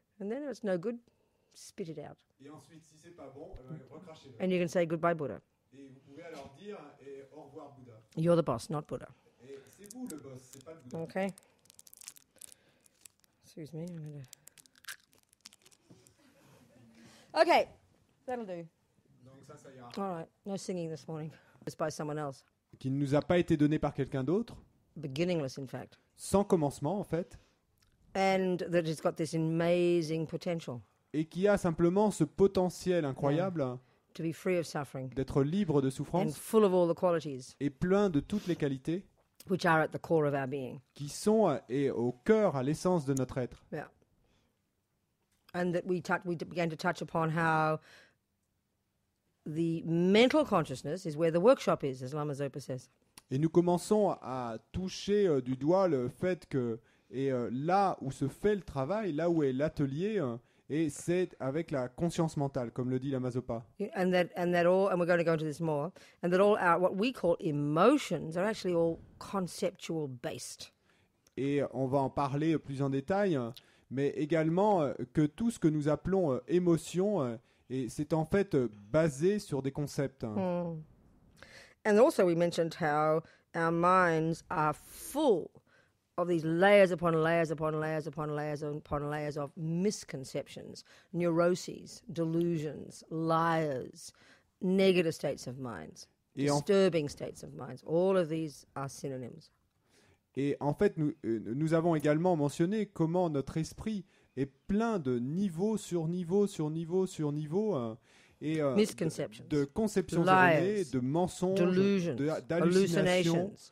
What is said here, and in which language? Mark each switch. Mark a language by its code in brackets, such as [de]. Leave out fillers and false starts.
[en] and then if it's no good, spit it out. [fr] Et ensuite, si c'est pas bon, recrachez-le. [en] And you can say goodbye, Buddha. [fr] Et vous pouvez alors dire au revoir Bouddha. [en] You're the boss, not Buddha. [fr] Et c'est vous le boss, c'est pas le Bouddha. [en] Okay. Excuse me. Okay, that'll do. [fr] Donc ça ira. [en] All right. No singing this morning. It's by someone else. [fr] Qui ne nous a pas été donné par quelqu'un d'autre, [en] Beginningless, in fact. [fr] sans commencement en fait, [en] And that it's got this amazing potential [fr] et qui a simplement ce potentiel incroyable [en] to be free of suffering [fr] d'être libre de [en] and [fr] souffrance [en] full of all the qualities [fr] et plein de toutes les qualités [en] which are at the core of our being. [fr] qui sont et au cœur, à l'essence de notre être. [en] Yeah. And that we began to touch upon how the mental consciousness is where the workshop is, as Lama Zopa says. [fr] Et nous commençons à toucher du doigt le fait que là où se fait le travail, là où est l'atelier, et c'est avec la conscience mentale, comme le dit Lama Zopa. [en] And that all, and we're going to go into this more, and that all our, what we call emotions are actually all conceptual based. [fr] Et on va en parler plus en détail, mais également que tout ce que nous appelons émotion, et c'est en fait basé sur des concepts. [en] And also we mentioned how our minds are full of these layers upon layers upon layers upon layers upon layers of misconceptions, neuroses, delusions, liars, negative states of minds, disturbing states of minds. All of these are synonyms. [fr] Et en fait, nous avons également mentionné comment notre esprit est plein de niveau sur niveau sur niveau sur niveau et de conceptions erronées, de mensonges, d'hallucinations,